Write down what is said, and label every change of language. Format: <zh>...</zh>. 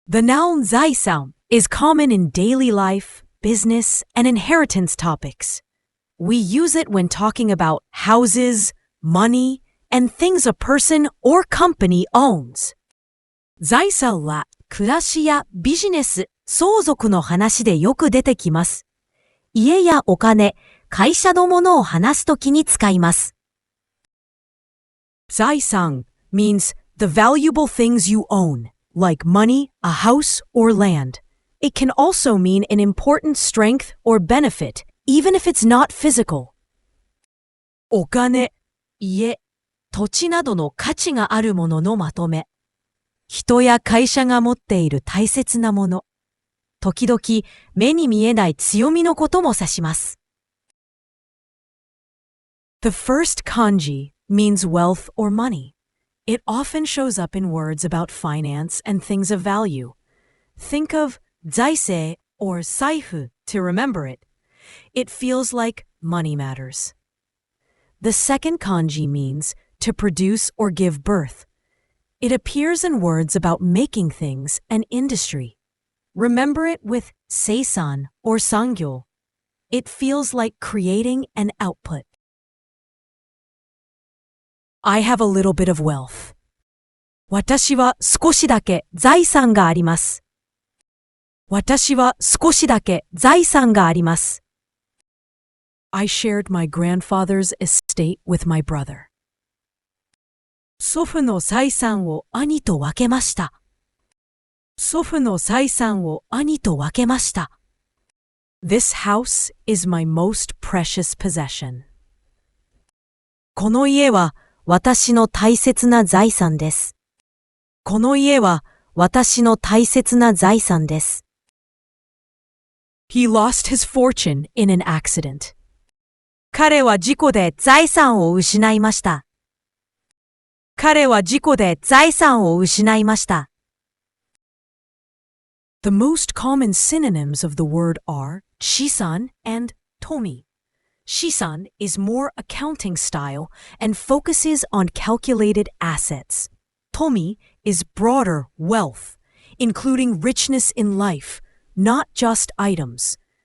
<en>The noun 財産 is common in daily life, business, and inheritance topics. We use it when talking about houses, money, and things a person or company owns.</en> <ja>財産は暮らしやビジネス、相続の話でよく出てきます。家やお金、会社のものを話すときに使います。</ja> <en>財産 means the valuable things you own, like money, a house, or land. It can also mean an important strength or benefit, even if it's not physical.</en> <ja>お金、家、土地などの価値があるもののまとめ。人や会社が持っている大切なもの。時々目に見えない強みのことも指します。</ja> <en>The first kanji means wealth or money. It often shows up in words about finance and things of value. Think of 財政 or 財布 to remember it. It feels like money matters. The second kanji means to produce or give birth. It appears in words about making things and industry. Remember it with seisan or sangyo. It feels like creating an output. I have a little bit of wealth.</en> <ja>私は少しだけ財産があります。私は少しだけ財産があります。</ja> <en>I shared my grandfather's estate with my brother.</en> <ja>祖父の財産を兄と分けました。祖父の財産を兄と分けました。</ja> <en>This house is my most precious possession.</en> <ja>この家は私の大切な財産です。この家は私の大切な財産です。</ja> <en>He lost his fortune in an accident.</en> <ja>彼は事故で財産を失いました。彼は事故で財産を失いました。</ja> <en>The most common synonyms of the word are 資産 and 富。資産 is more accounting style and focuses on calculated assets. 富 is broader wealth, including richness in life, not just items.</en>